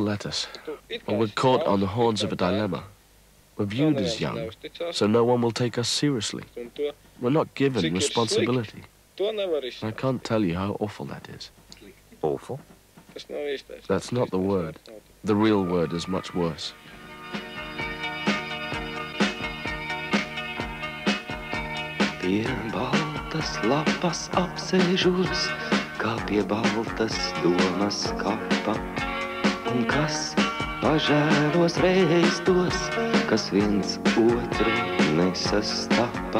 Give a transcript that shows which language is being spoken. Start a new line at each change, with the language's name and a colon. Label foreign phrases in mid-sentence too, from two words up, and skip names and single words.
English: When we're caught on the horns of a dilemma, We're viewed as young, so no one will take us seriously. We're not given responsibility. I can't tell you how awful that is. Awful? That's not the word. The real word is much worse.
Latvian: Pie baltas lapas apsēžos, kā pie baltas domas kapa. Un kas pažēlos reiz tos, kas viens otru nesastapa.